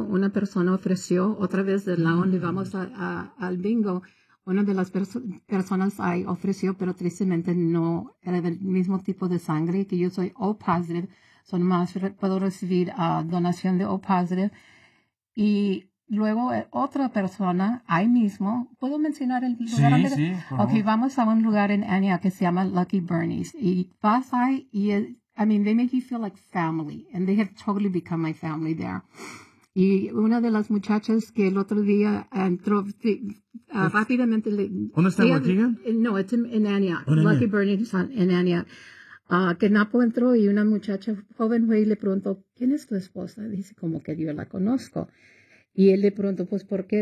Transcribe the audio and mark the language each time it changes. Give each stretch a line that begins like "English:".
Spanish: Una persona ofreció, otra vez de la donde vamos al bingo, una de las personas ahí ofreció, pero tristemente no era del mismo tipo de sangre, que yo soy O positive, son más, puedo recibir donación de O positive. Y luego otra persona, ahí mismo, ¿puedo mencionar el lugar? Sí, ¿dónde? Sí, ok, vamos a un lugar en Anya que se llama Lucky Bernie's. Y vas ahí y,
English: I mean, they make you feel like family, and they have totally become my family there.
Spanish: Y una de las muchachas que el otro día entró rápidamente. ¿Dónde está Waukegan?
English: No, it's in Anya. Lucky Bernie's in Anya.
Spanish: Que Napo entró y una muchacha joven fue y le preguntó, ¿quién es tu esposa? Dice, como que yo la conozco. Y él le preguntó, pues, ¿por qué?